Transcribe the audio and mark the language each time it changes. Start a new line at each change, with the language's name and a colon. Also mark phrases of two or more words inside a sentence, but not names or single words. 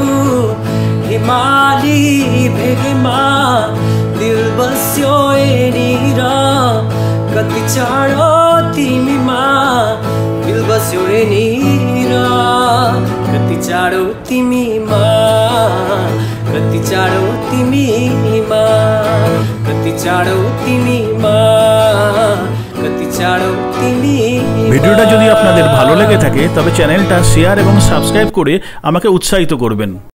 Nepali: हिमाली भेगेमा दिल बस्यो यहाँनिर कति चाँडो तिमीमा दिल बस्यो यहाँनिर कति चाँडो तिमीमा कति चाँडो तिमीमा कति चाँडो तिमीमा कति चाँडो तिमी।
Bangla: ভিডিওটা যদি আপনাদের ভালো লেগে থাকে তবে চ্যানেলটা শেয়ার এবং সাবস্ক্রাইব করে আমাকে উৎসাহিত করবেন।